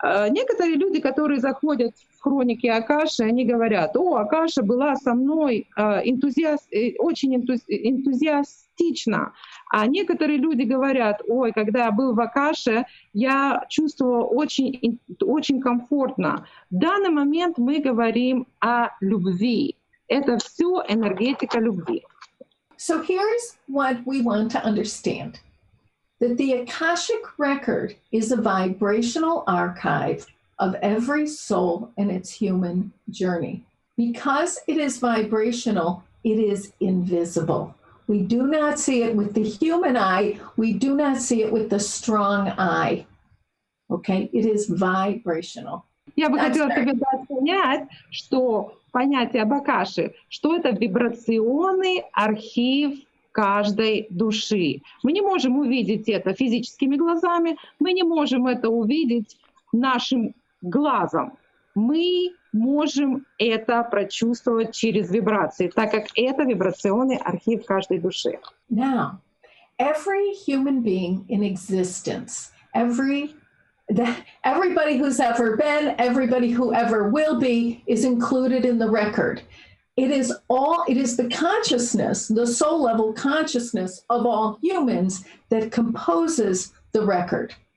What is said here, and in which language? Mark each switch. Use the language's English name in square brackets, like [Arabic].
[Russian] Некоторые люди, которые заходят в хроники Акаши, они говорят: «О, Акаша была со мной очень энтузиастично». А некоторые люди говорят: «Ой, когда я был в Акаше, я чувствовал очень комфортно». В данный момент мы говорим о любви. Это все энергетика любви. [English] So here's what we want to understand. That the Akashic record is a vibrational archive of every soul and its human journey. Because it is vibrational, it is invisible. We do not see it with the human eye. We do not see it with the strong eye. Okay? It is vibrational. [Russian] Я бы хотела тебе понять, что понятие об Акаше, что это вибрационный архив каждой души. Мы не можем увидеть это физическими глазами, мы не можем это увидеть нашим глазом. Мы можем это прочувствовать через вибрации, так как это вибрационный архив каждой души. [English] Now, every human being in existence, everybody who's ever been, everybody who ever will be, is included in the record. It is the consciousness, the soul level consciousness of all humans that composes the record.